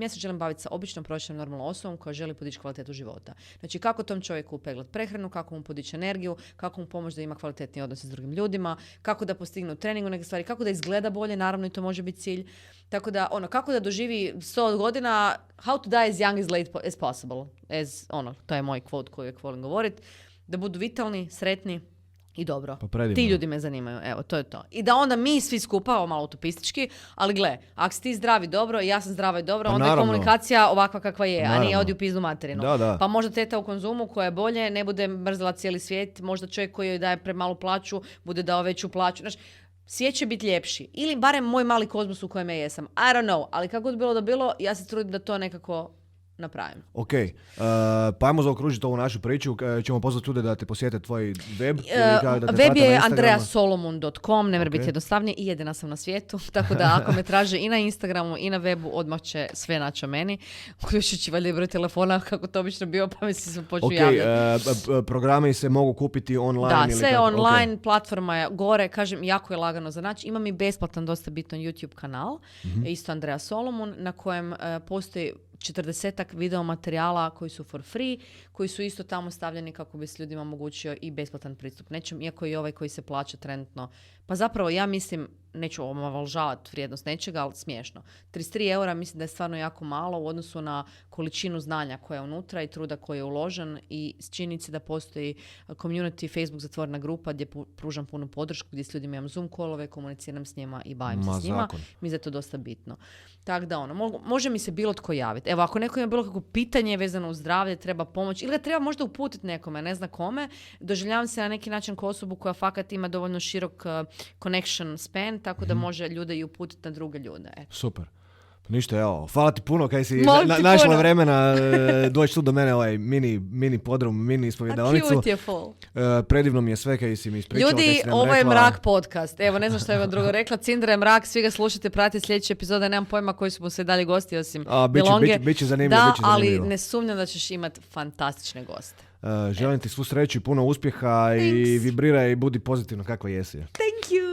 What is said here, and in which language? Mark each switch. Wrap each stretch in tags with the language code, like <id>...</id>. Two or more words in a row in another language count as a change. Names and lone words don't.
<hr>Ja se želim baviti sa običnom, prosječnom, normalnom osobom koja želi podići kvalitetu života. Znači, kako tom čovjeku upeglat prehranu, kako mu podići energiju, kako mu pomoći da ima kvalitetni odnos s drugim ljudima, kako da postigne u treningu neke stvari, kako da izgleda bolje, naravno i to može biti cilj. Tako da, kako da doživi 100 godina,</hr> <en>how to die as young as late as possible.</en> <hr>To je moj quote koji volim govoriti. Da budu vitalni, sretni, i dobro. Pa ti ljudi me zanimaju. Evo, to je to. I da onda mi svi skupa, ovo malo utopistički, ali gle, ako si ti zdravi dobro i ja sam zdrava i dobro, onda je komunikacija ovakva kakva je, a nije odi u pizdu materinu. Da. Pa možda teta u konzumu koja je bolje, ne bude mrzela cijeli svijet, možda čovjek koji joj daje premalu plaću, bude dao veću plaću. Znači, svijet će biti ljepši. Ili barem moj mali kozmos u kojem ja jesam.</hr> <en>I don't know,</en> <hr>ali kako god bilo da bilo, ja se trudim da to nekako napravim. Ok, pa ajmo zaokružiti ovu našu priču. Ćemo pozvati ljude da te posjete tvoj web. Web je andreasolomon.com, ne mora biti jednostavnije i jedina sam na svijetu, tako da ako me traže i na Instagramu i na webu, odmah će sve naći o meni, uključujući valjda i broj telefona, kako to obično bio, pa mi se počnu javljati. Programi se mogu kupiti online? Da, sve online, platforma je gore, kažem, jako je lagano za naći. Imam i besplatan, dosta bitan YouTube kanal, isto Andrea Solomon, na kojem postoji 40 video materijala koji su</hr> <en>for free,</en> <hr>koji su isto tamo stavljeni kako bi se ljudima omogućio i besplatan pristup nečem, iako i ovaj koji se plaća trenutno. Pa zapravo ja mislim, neću omalovažavati vrijednost nečega, ali smiješno. 33 eura mislim da je stvarno jako malo u odnosu na količinu znanja koja je unutra i truda koji je uložen i s činjenici da postoji community, Facebook zatvorena grupa gdje pružam punu podršku, gdje s ljudima imam</hr> <en>Zoom callove,</en> <hr>komuniciram s njima i bavim se s njima. Mi je to dosta bitno. Tako da može mi se bilo tko javiti. Evo, ako neko ima bilo kako pitanje vezano uz zdravlje, treba pomoć ili ga treba možda uputiti nekome, ne zna kome, doživljavam se na neki način kao osobu koja fakat ima dovoljno širok</hr> <en>connection span,</en> <hr>tako da može ljude i uputiti na druge ljude. Super. Ništa, evo, hvala ti puno kaj si Molim ti našla puno. vremena doći tu do mene, ovaj mini podrum, mini A ispovjedalnicu. cute je full. Predivno mi je sve kaj si mi ispričala. kaj Ljudi, si nam ovo je rekla. Mrak podcast. Evo, ne znam što je vam drugo rekla. Cindra je Mrak, svi ga slušajte, pratite sljedeće epizode. Nemam pojma koji su mu se dalje gosti osim Belonge. Bit će zanimljivo, Da, bit će zanimljivo. ali ne sumnjam da ćeš imati fantastične goste. Želim ti svu sreću i puno uspjeha i</hr> <en>Thanks.</en> <hr>vibriraj i budi pozitivno kakva jesi.</hr> <en>Thank you!</en>